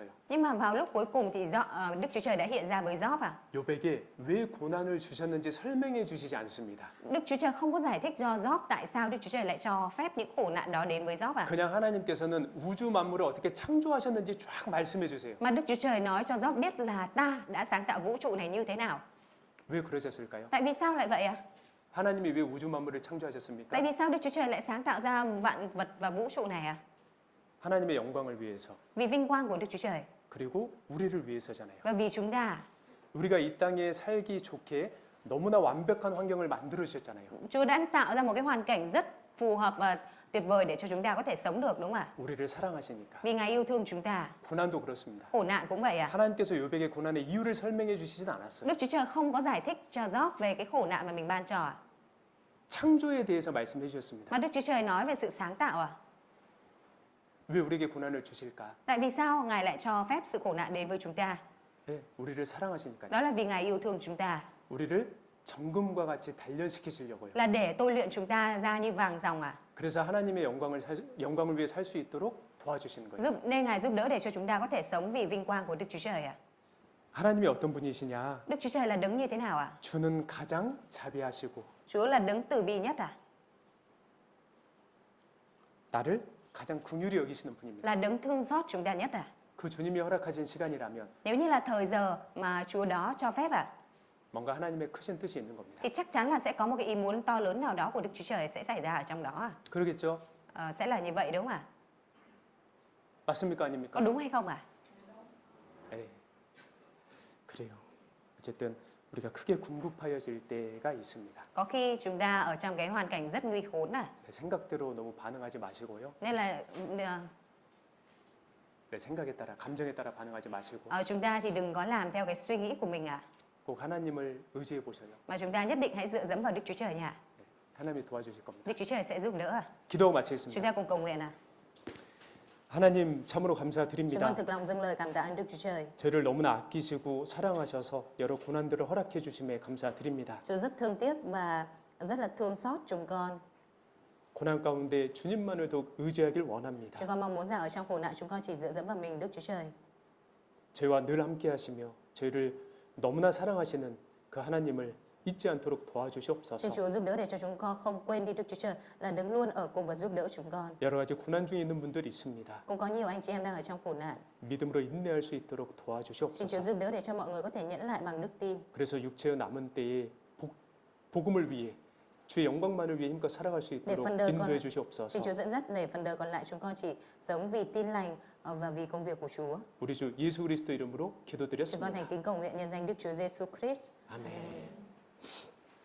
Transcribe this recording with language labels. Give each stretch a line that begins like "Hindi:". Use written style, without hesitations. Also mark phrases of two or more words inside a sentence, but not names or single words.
Vietnamese: Nhưng mà vào lúc cuối cùng thì Đức Chúa Trời đã hiện ra với Job à?
Korean: 욥에게 왜 고난을 주셨는지 설명해 주시지 않습니다.
Vietnamese: Đức Chúa Trời không có giải thích cho Job tại sao Đức Chúa Trời lại cho phép những khổ nạn đó đến với Job à?
Korean: 그냥 하나님께서는 우주 만물을 어떻게 창조하셨는지 쫙 말씀해 주세요.
Vietnamese: Mà Đức Chúa Trời nói cho Job biết là ta đã sáng tạo vũ trụ này như thế nào.
Korean: 왜 그러셨을까요?
Vietnamese: Tại vì sao lại vậy à?
Korean: 하나님이 왜 우주 만물을 창조하셨습니까?
Vietnamese: Tại vì sao Đức Chúa Trời lại sáng tạo ra vạn vật và vũ trụ này à?
Korean: 하나님의 영광을 위해서
Vietnamese: Vì vinh quang của Đức Chúa Trời
Korean: 그리고 우리를 위해서잖아요.
Vietnamese: và vì chúng ta.
Korean: 우리가 이 땅에 살기 좋게 너무나 완벽한 환경을 만들어 주셨잖아요.
Vietnamese: Chúa đã tạo ra một cái hoàn cảnh rất phù hợp và tuyệt vời để cho chúng ta có thể sống được đúng không ạ?
Korean: 우리를 사랑하시니까.
Vietnamese: Vì Ngài yêu thương chúng ta.
Korean: 고난도 그렇습니다.
Vietnamese: Khổ nạn cũng vậy à?
Korean: 하나님께서 욥에게 고난의 이유를 설명해 주시진 않았어요.
Vietnamese: Đức Chúa Trời không có giải thích cho Job về cái khổ nạn mà mình ban cho à?
Korean: 창조에 대해서 말씀해 주셨습니다.
Vietnamese: Mà Đức Chúa Trời nói về sự sáng tạo à?
Korean: 왜 우리에게 고난을 주실까?
Vietnamese: Tại vì sao Ngài lại cho phép sự khổ nạn đến với chúng ta?
Korean: 네, 우리를 사랑하시니까요.
Vietnamese: Đó là vì Ngài yêu thương chúng ta,
Korean: 우리를 정금과 같이 단련시키시려고요.
Vietnamese: là để tôi luyện chúng ta ra như vàng ròng à?
Korean: 그래서 하나님의 영광을 위해 살 수 있도록 도와주시는 거예요.
Vietnamese: Nên Ngài giúp đỡ để cho chúng ta có thể sống vì vinh quang của Đức Chúa Trời à?
Korean: 하나님이 어떤 분이시냐?
Vietnamese: Đức Chúa Trời là đấng như thế nào à?
Korean: 주는 가장 자비하시고
Vietnamese: Chúa là đấng từ bi nhất à?
Korean: 나를 가장 긍휼히 여기시는 분입니다.
Vietnamese: Là đấng thương xót chúng ta nhất à?
Korean: 그 주님이 허락하신 시간이라면
Vietnamese: Nếu như là thời giờ mà Chúa đó cho phép à,
Korean: 뭔가 하나님의 크신 뜻이 있는 겁니다.
Vietnamese: thì chắc chắn là sẽ có một cái ý muốn to lớn nào đó của Đức Chúa Trời sẽ xảy ra ở trong đó à?
Korean: 그러겠죠?
Vietnamese: Sẽ là như vậy đúng không ạ?
Korean: 맞습니까?
Vietnamese: Có
Korean: 아닙니까?
Vietnamese: đúng hay không ạ?
Korean: 네. 그래요. 어쨌든 우리가 크게 궁급하여질 때가 있습니다.
Vietnamese: Có khi chúng ta ở trong cái hoàn cảnh rất nguy khốn à?
Korean: 네, 생각대로 너무 반응하지 마시고요.
Vietnamese: Nên là
Korean: 네, 생각에 따라 감정에 따라 반응하지 마시고
Vietnamese: chúng ta thì đừng có làm theo cái suy nghĩ của mình à?
Korean: 꼭 하나님을 의지해 보셔요.
Vietnamese: Mà chúng ta nhất định hãy dựa dẫm vào Đức Chúa Trời nha.
Korean: 네, 하나님이 도와주실 겁니다.
Vietnamese: Đức Chúa Trời sẽ giúp đỡ à?
Korean: 기도
Vietnamese: Chúng
Korean: 마치겠습니다.
Vietnamese: ta cùng cầu nguyện à?
Korean: 하나님 참으로
Vietnamese: Chúng con
Korean: 감사드립니다.
Vietnamese: thực lòng dâng lời cảm tạ ơn Đức Chúa Trời.
Korean: 저를 너무나 아끼시고 사랑하셔서 여러 고난들을 허락해 주심에 감사드립니다.
Vietnamese: Chúa rất thương tiếc và rất là thương xót chúng con.
Korean: 고난 가운데 주님만을 더욱 의지하길 원합니다.
Vietnamese: Chúng con mong muốn rằng ở trong khổ nạn chúng con chỉ dựa dẫm vào mình Đức Chúa Trời.
Korean: 저희와 늘 함께 하시며 저희를 너무나 사랑하시는 그 하나님을 잊지 않도록
Vietnamese: Xin
Korean: 도와주시옵소서.
Vietnamese: Chúa giúp đỡ để cho chúng con không quên đi Đức Chúa Trời là đứng luôn ở cùng và giúp đỡ chúng con.
Korean: 여러 가지 고난 중에 있는 분들이 있습니다.
Vietnamese: Cũng có nhiều anh chị em đang ở trong khổ nạn.
Korean: 믿음으로 인내할 수 있도록
Vietnamese: Xin Chúa
Korean: 도와주시옵소서.
Vietnamese: giúp đỡ để cho mọi người có thể nhẫn lại bằng đức tin.
Korean: 그래서 육체의 남은 때에 복음을 위해 주의 영광만을 위해 힘껏 살아갈 수 있도록
Vietnamese: phần đời
Korean: 인도해
Vietnamese: Xin
Korean: 주시옵소서.
Vietnamese: Chúa dẫn dắt để phần đời còn lại chúng con chỉ sống vì tin lành và vì công việc của Chúa.
Korean: 우리 주 예수 그리스도 이름으로
Vietnamese: Chúng con thành
Korean: 기도드렸습니다.
Vietnamese: kính cầu nguyện nhân danh Đức Chúa Giêsu Christ.
Korean: 아멘.